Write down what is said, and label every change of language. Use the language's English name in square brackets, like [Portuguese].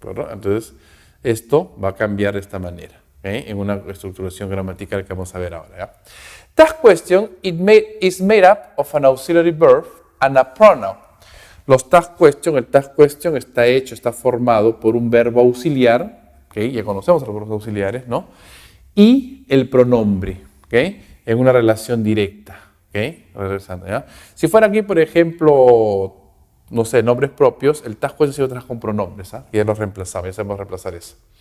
[Spanish] Entonces, esto va a cambiar de esta manera, en una estructuración gramatical que vamos a ver ahora, ¿ya? [English] Tag question is made up of an auxiliary verb and a pronoun. [Spanish] Los tag question, el tag question está formado por un verbo auxiliar, ya conocemos los verbos auxiliares, ¿no? Y el pronombre, en una relación directa, Regresando, ¿ya? Si fuera aquí, por ejemplo, no sé, nombres propios, el tag question se lo trae con pronombres, y ya los reemplazamos, ya sabemos reemplazar eso.